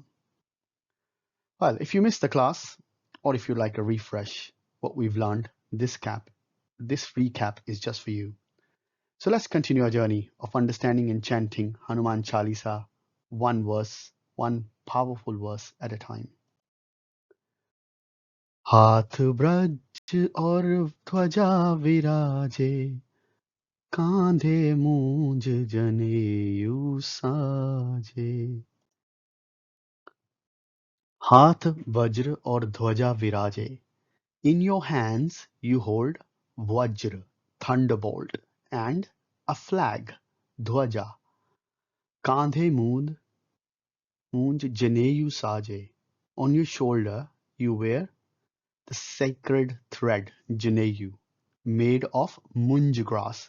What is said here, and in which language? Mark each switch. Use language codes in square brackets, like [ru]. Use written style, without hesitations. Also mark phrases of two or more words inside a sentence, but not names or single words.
[en] Well, if you missed the class, or if you'd like a refresh what we've learned, this recap is just for you. So let's continue our journey of understanding and chanting Hanuman Chalisa, one powerful verse at a time. [awa] हाथ ब्रज और ध्वजा विराजे कांधे मूंज जनेऊ साजे. हाथ वज्र और ध्वजा विराजे. [en] In your hands you hold Vajra, thunderbolt, and a flag, Dhwaja. [awa] कांधे मूंज जनेऊ साजे. [en] On your shoulder you wear the sacred thread, Janeyu, made of munj grass.